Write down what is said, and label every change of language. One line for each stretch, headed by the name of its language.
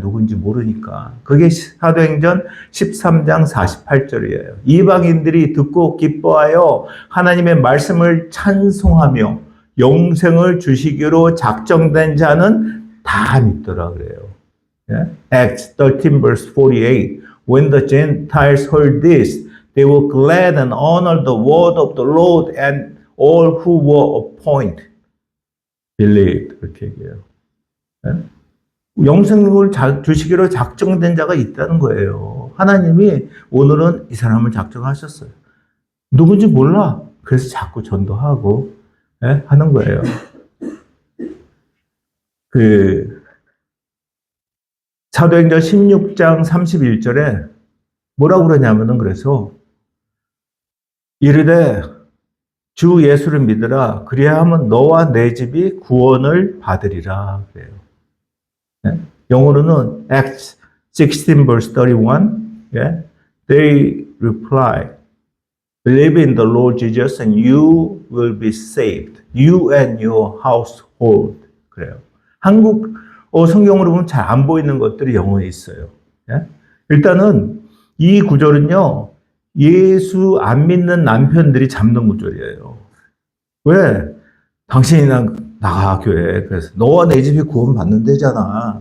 Korean: 누군지 모르니까. 그게 사도행전 13장 48절이에요. 이방인들이 듣고 기뻐하여 하나님의 말씀을 찬송하며 영생을 주시기로 작정된 자는 다 믿더라 그래요.
English: 예? Acts 13 verse 48. When the Gentiles heard this, they were glad and honored the word of the Lord, and all who were appointed believed.
Korean: 그렇게 얘기해요. 예? 영생을 주시기로 작정된 자가 있다는 거예요. 하나님이 오늘은 이 사람을 작정하셨어요. 누군지 몰라. 그래서 자꾸 전도하고 하는 거예요. 사도행전 16장 31절에 뭐라고 그러냐면은 그래서 이르되 주 예수를 믿으라 그리하면 너와 내 집이 구원을 받으리라 그래요. 영어로는
English: Acts 16 verse 31. Yeah? They reply, believe in the Lord Jesus and you will be saved. You and your household.
Korean: 그래요. 한국 성경으로 보면 잘 안 보이는 것들이 영어에 있어요. 예? 일단은 이 구절은요. 예수 안 믿는 남편들이 잡는 구절이에요. 왜? 당신이 나가 교회. 그래서 너와 내 집이 구원 받는 데잖아.